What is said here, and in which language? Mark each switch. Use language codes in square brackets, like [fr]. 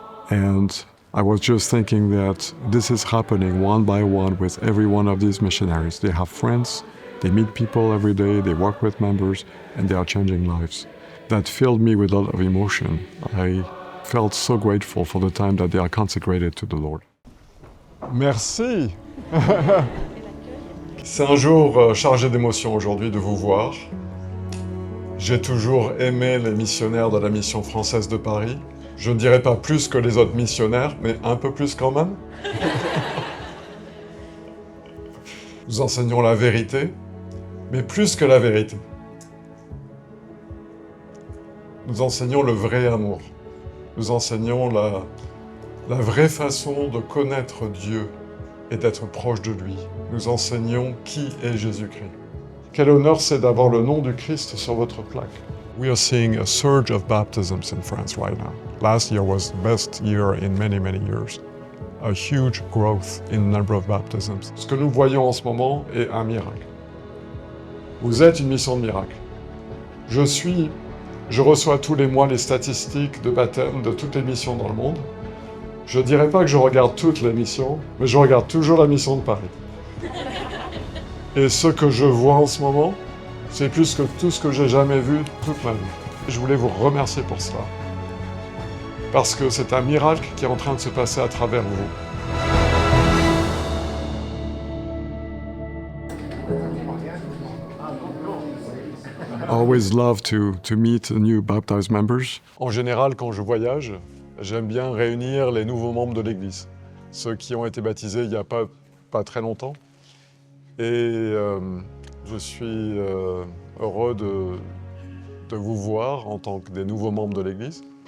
[en] And I was just thinking that this is happening one by one with every one of these missionaries. They have friends, they meet people every day, they work with members, and they are changing lives. That filled me with a lot of emotion. I felt so grateful for the time that they are consecrated to the Lord. [fr] Merci. C'est un jour chargé d'émotions aujourd'hui de vous voir. J'ai toujours aimé les missionnaires de la mission française de Paris. Je ne dirais pas plus que les autres missionnaires, mais un peu plus quand même. Nous enseignons la vérité, mais plus que la vérité. Nous enseignons le vrai amour. Nous enseignons la vraie façon de connaître Dieu et d'être proche de lui. Nous enseignons qui est Jésus-Christ. Quel honneur c'est d'avoir le nom du Christ sur votre plaque. [en] We are seeing a surge of baptisms in France right now. Last year was the best year in many, many years. a huge growth in the number of baptisms. [fr] Ce que nous voyons en ce moment est un miracle. Vous êtes une mission de miracle. Je reçois tous les mois les statistiques de baptême de toutes les missions dans le monde. Je ne dirais pas que je regarde toutes les missions, mais je regarde toujours la mission de Paris. Et ce que je vois en ce moment, c'est plus que tout ce que j'ai jamais vu toute ma vie. Je voulais vous remercier pour cela. Parce que c'est un miracle qui est en train de se passer à travers vous. [en] I always love to meet new baptized members. [fr] En général, quand je voyage, j'aime bien réunir les nouveaux membres de l'Église, ceux qui ont été baptisés il n'y a pas très longtemps. Et je suis heureux de vous voir en tant que des nouveaux membres de l'Église.